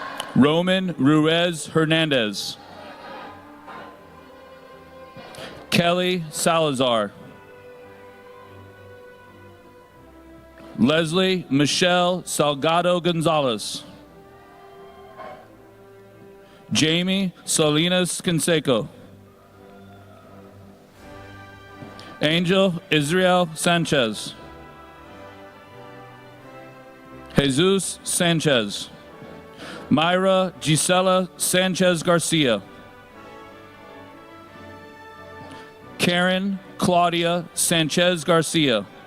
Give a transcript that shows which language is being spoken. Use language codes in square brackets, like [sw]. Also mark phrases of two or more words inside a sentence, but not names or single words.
[es] Roman Ruiz Hernandez. Kelly Salazar. Leslie Michelle Salgado Gonzalez. Jamie Salinas Canseco. Angel Israel Sanchez. Jesus Sanchez. Myra Gisela Sanchez Garcia. Karen Claudia Sanchez Garcia.